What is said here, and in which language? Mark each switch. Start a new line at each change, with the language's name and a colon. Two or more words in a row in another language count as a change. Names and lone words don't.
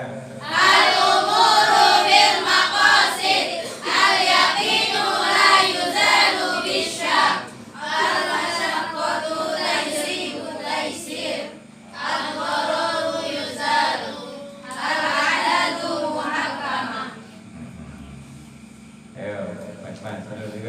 Arabic: الأمور بالمقاصد، اليقين لا يزال بالشك، المشقة تجلب التيسير، الضرر يزال، العادة محكمة.
Indonesian: Ayo, mas-mas, ada juga.